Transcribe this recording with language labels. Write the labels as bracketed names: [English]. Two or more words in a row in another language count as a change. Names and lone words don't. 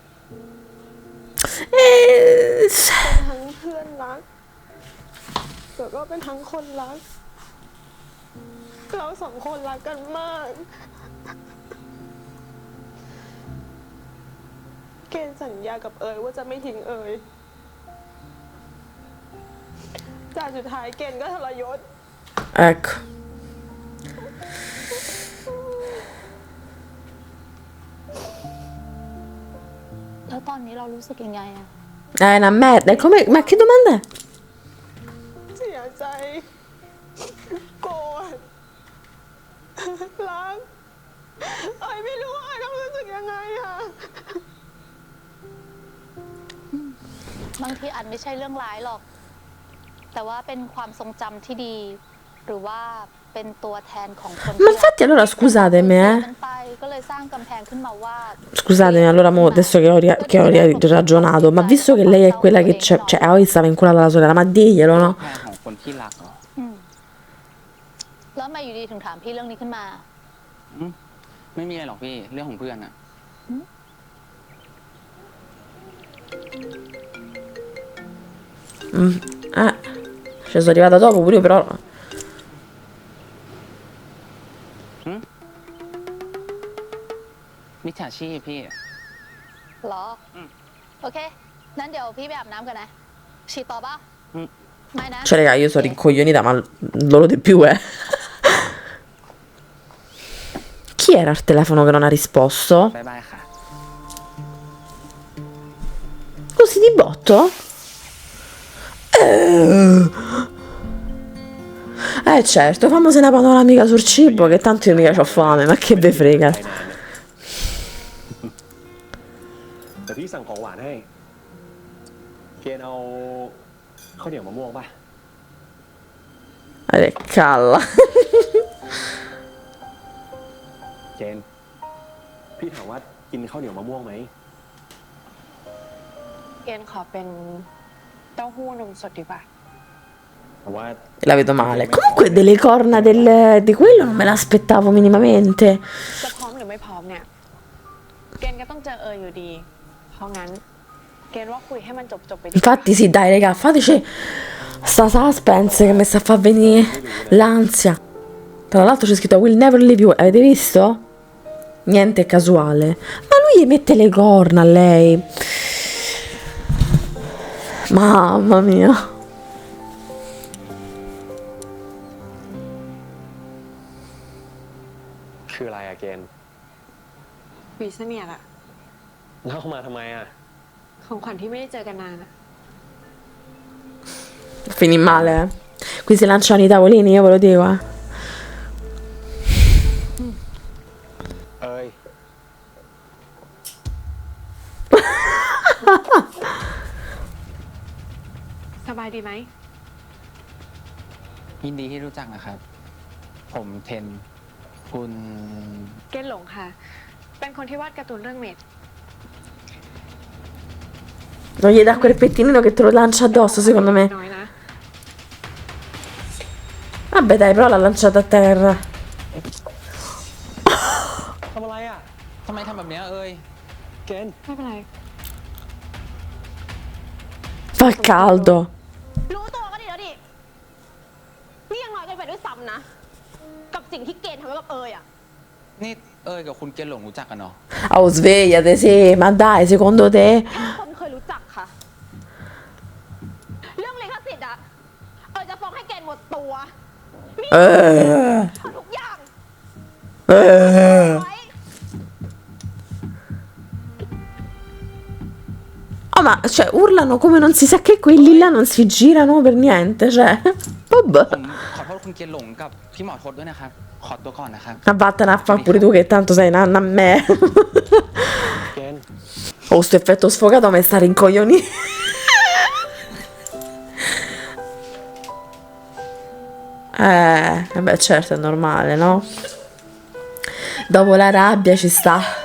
[Thai] ทั้งเพื่อนรักแล้วก็เป็นทั้งคนรัก เราสองคนรักกันมาก เกณฑ์สัญญากับเอ๋ยว่าจะไม่ทิ้งเอ๋ยแต่สุดท้ายเกณฑ์ก็ทรยศ [Italian] Ecco. [Thai] แล้วตอนนี้เรารู้สึกยังไงอะ [Italian] Una merda. Come... Ma che domanda è? [Thai] เสียใจ โกรธ รักเอ๋ยไม่รู้ว่าเอ๋ยต้องรู้สึกยังไงอะ บางทีอาจไม่ใช่เรื่องร้ายหรอก แต่ว่าเป็นความทรงจำที่ดี หรือว่าเป็นตัวแทนของคน [Italian] Ma infatti allora scusatemi, eh. [Thai] มันไปก็เลยสร้างกำแพงขึ้นมาว่า [Italian] Scusatemi, allora mo, adesso che ho ragionato, ma visto che lei è quella che c'è, cioè Aoi stava inculata alla sorella, ma diglielo, no? [Thai] แทนของคนที่รักเหรอ แล้วทำไมาอยู่ดีถึงถามพี่เรื่องนี้ขึ้นมา ไม่มีอะไรหรอกพี่ เรื่องของเพื่อนอะ [Italian] Ci sono arrivata dopo pure io, però. [Thai] มิจฉาชีพพี่ เหรอ โอเค นั้นเดี๋ยวพี่ไปอาบน้ำกันนะ ฉีดต่อป่ะ ไม่นะ [Italian] Cioè, raga, io sono rincoglionita, ma loro di più, eh. Chi era al telefono che non ha risposto? [Thai] บ๊ายบายค่ะ [Italian] Così di botto? Certo, famosa una panoramica sul cibo, che tanto io mica c'ho fame, ma che ve frega. [Thai] แต่พี่สั่งของหวานให้ เกณฑ์เอาข้าวเหนียวมะม่วงป่ะ [Italian] Calla. [Thai] เกณฑ์พี่ถามว่ากินข้าวเหนียวมะม่วงไหม เกณฑ์ขอเป็นเต้าหู้นมสดดีกว่า เพราะว่า [Italian] La vedo male. Comunque delle corna di quello non me l'aspettavo minimamente. [Thai] จะพร้อมหรือไม่พร้อมเนี่ย เกณฑ์ก็ต้องเจอเอ๋ยอยู่ดี เพราะงั้น เกณฑ์ว่าคุยให้มันจบไปดี [Italian] Infatti sì, dai, raga, fateci sta suspense che mi sta a far venire l'ansia. Tra l'altro c'è scritto [English] Will never leave you. [Italian] Avete visto? Niente casuale. Ma lui gli mette le corna a lei. Mamma mia. [Thai] คืออะไรอะเกณฑ์ วีเสเนียดอะ แล้วเข้ามาทำไมอะ ของขวัญที่ไม่ได้เจอกันนานอะ [Italian] Finì male, eh. Qui si lanciano i tavolini, io ve lo dico, eh. [Thai] เอ้ย สบายดีไหม ยินดีที่รู้จักนะครับ ผมเทนคุณ เกณฑ์หลงค่ะ เป็นคนที่วาดการ์ตูนเรื่องเมด [Italian] Non gli dà quel pettinino che te lo lancia addosso, secondo me. [Thai] น้อยนะ [Italian] Vabbè, dai, però l'ha lanciato a terra. [Thai] ทำอะไรอ่ะ ทำไมทำแบบเนี้ยเอ้ย เกณฑ์ ไม่เป็นไร [Italian] Fa caldo. [Thai] รู้ตัวก็ดีแล้วดิ นี่ยังน้อยเกินไปด้วยซ้ำนะ กับสิ่งที่เกณฑ์ทำไว้กับเอยอะ นี่เอ้ยกับคุณเกณฑ์หลงรู้จักกันเนาะ [Italian] Oh, svegliate, sì, ma dai, secondo te? [Thai] คนเคยรู้จักค่ะ เรื่องลิขสิทธิ์อะเอยจะฟ้องให้เกณฑ์หมดตัวมีทุกอย่างไว้ [Italian] Oh, ma cioè, urlano come non si sa che quelli là non si girano per niente, cioè. [Thai] ผม [Italian] Vabbè. [Thai] ขอโทษคุณเกณฑ์หลงกับพี่หมอทศด้วยนะครับ ขอตัวก่อนนะครับ [Italian] Ma vattene a fa pure tu che tanto sei nanna a me. [Thai] เกณฑ์ [Italian] Oh, sto effetto sfogato mi sta rincoglionendo. Vabbè, certo, è normale, no? Dopo la rabbia ci sta.